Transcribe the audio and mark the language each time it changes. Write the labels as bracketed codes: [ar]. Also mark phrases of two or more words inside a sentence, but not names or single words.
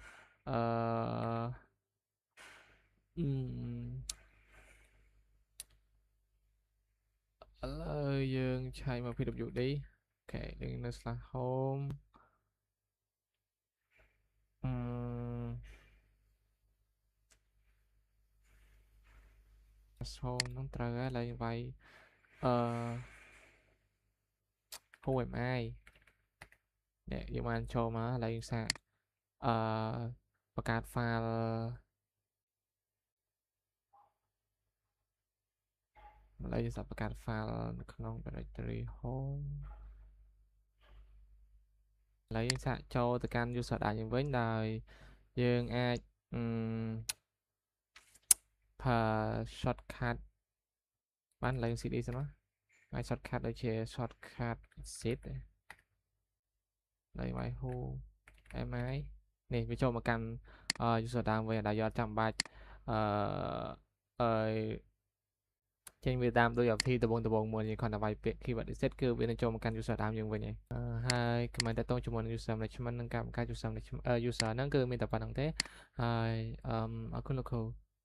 [km] ឥឡូវយើងឆែកមក pwd អូខេយើងនៅ /home home ហ្នឹងត្រូវហើយឥឡូវយើងវាយ [en] who am I [km] នេះយើងបានចូលមកឥឡូវយើងសាកបង្កើត file ឥឡូវយើងសាកបង្កើត file នៅក្នុង [en] directory home [km] ឥឡូវយើងសាកចូលទៅកាន់ [en] user data [km] យើងវិញដោយយើងអាច shortcut បានឡើង cd សិនមកហើយ shortcut ដូចជា [en] shortcut exit [km] ហើយ [en] who am I [km] នេះវាចូលមកកាន់ [en] user data [km] វិញដែលយកចាំបាច់ ចេញវាតាមដោយអភិដំបងមួយយើងគ្រាន់តែវាយពាក្យ [en] keyword exit [km] គឺវានឹងចូលមកកាន់ user តាមយើងវិញហើយ comment តទៅជាមួយនឹង [en] user management [km] និងការបង្កើត [en] user management user [km] ហ្នឹងគឺមានតែប៉ុណ្្នឹងទេហើយអរគុណលោកគ្រូ